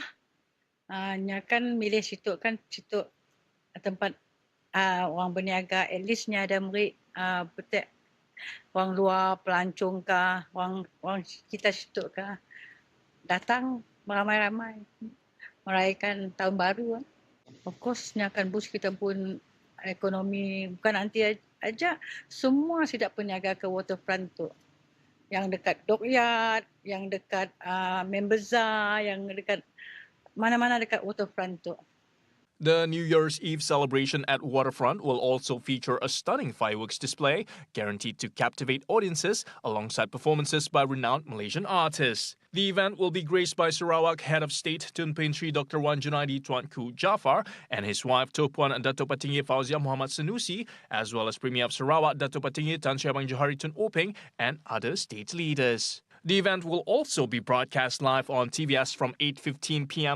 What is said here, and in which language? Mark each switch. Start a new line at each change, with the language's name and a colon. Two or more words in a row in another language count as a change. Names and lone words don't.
Malay: Kan milih situ kan situ tempat orang berniaga,
English: at leastnya
Malay: ada murid betul orang luar pelancong kah, orang kita situ kah datang ramai-ramai merayakan tahun baru.
English: Of course
Malay: nya akan boost kita pun ekonomi, bukan nanti aja, semua siap berniaga ke waterfront tu. Yang dekat dockyard, yang dekat main bazaar, yang dekat mana-mana dekat waterfront tu.
English: The New Year's Eve celebration at Waterfront will also feature a stunning fireworks display guaranteed to captivate audiences alongside performances by renowned Malaysian artists. The event will be graced by Sarawak Head of State Tun Pehin Sri Dr. Wan Junaidi Tuanku Jaafar and his wife Tuan Dato' Patinggi Fauzia Muhammad Sanusi, as well as Premier of Sarawak Dato' Patinggi Tan Sri Abang Johari Tun Openg and other state leaders. The event will also be broadcast live on TVS from 8:15 p.m.